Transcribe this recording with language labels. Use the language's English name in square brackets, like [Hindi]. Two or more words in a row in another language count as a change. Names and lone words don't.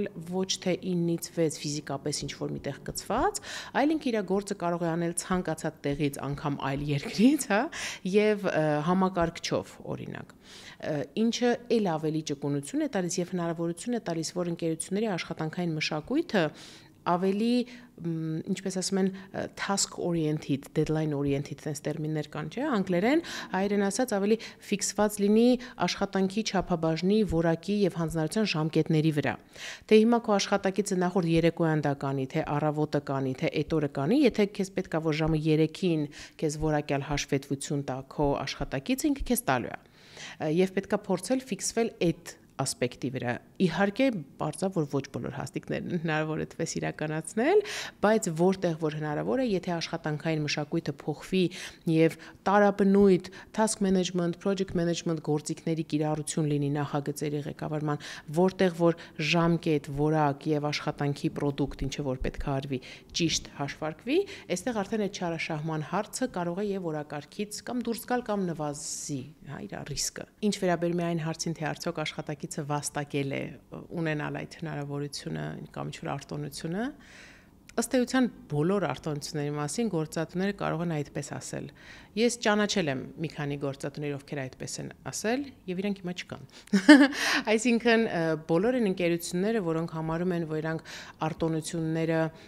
[Armenian] ոչ թե 9-ից 6 ֆիզիկապես ինչ-որ միտեղ կցված, այլ ինքը իր գործը կարող է անել ցանկացած տեղից, անգամ այլ երկրից, հա, եւ համակարգչով, օրինակ։ Ինչը ել ավելի ճկունություն է տալիս եւ հնարավորություն է տալիս, որ ընկերությունների աշխատանքային մշակույթը ավելի, ինչպես ասում են, [English] task oriented, deadline oriented, [Armenian] այս տերմիններ կան, չէ՞, անգլերեն, հայերեն ասած ավելի ֆիքսված լինի աշխատանքի չափաբաժնի, որակի եւ հանձնարարության ժամկետների վրա։ Թե հիմա քո աշխատակիցը նախորդ երեկոյան դա կանի, թե առավոտը կանի, թե այդ օրը կանի, եթե քեզ պետքա որ ժամը 3-ին քեզ որակյալ հաշվետվություն տա քո աշխատակիցը, ինքը քեզ տալու է։ Եվ պետքա փորձել ֆիքսվել այդ ասպեկտի վրա։ Իհարկե, բարձր որ ոչ բոլոր հաստիկներն հնարավոր է այդպես իրականացնել, բայց որտեղ որ հնարավոր է, եթե աշխատանքային մշակույթը փոխվի եւ տարաբնույթ [English] task management, project management [Armenian] գործիքների կիրառություն լինի նախագծերի ղեկավարման, որտեղ որ ժամկետ, որակ եւ աշխատանքի product, ինչը որ պետք է արվի, ճիշտ հաշվարկվի, այստեղ արդեն այդ չարաշահման հարցը կարող է եւ օրակարգից կամ դուրս գալ կամ նվազի, հա, իր ռիսկը։ Ինչ վերաբերում է այն հարցին, թե արդյոք աշխատակիցը վաստակել է ունենալ այդ հնարավորությունը կամ ինչ-որ արտոնությունը, ըստ էության բոլոր արտոնությունների մասին գործատուները կարող են այդպես ասել։ Ես ճանաչել եմ մի քանի գործատուներ, ովքեր այդպես են ասել, եւ իրանք հիմա չկան։ Այսինքն բոլոր այն ընկերությունները, որոնք համարում են, որ իրանք արտոնությունները